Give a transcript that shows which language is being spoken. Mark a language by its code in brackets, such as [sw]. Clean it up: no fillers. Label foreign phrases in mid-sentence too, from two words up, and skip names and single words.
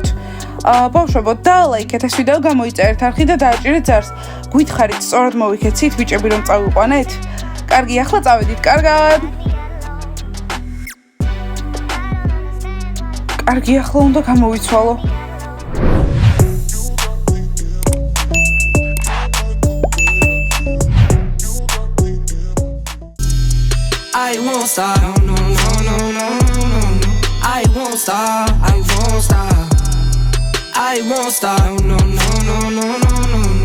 [ka] ბავშვებო, დაალაიქეთ ეს ვიდეო, გამოიწერეთ არხი და დააჭირეთ ზარს. გითხარით, სწორად მოვიქეცით, ბიჭები რომ წავიყვანეთ? კარგი, ახლა წავედით, კარგად. კარგი, ახლა უნდა გამოვიცვალო. [en] I won't stop, no, no, no, no, no, no. I won't stop, I won't stop. I won't stop, no, no, no, no, no, no, no.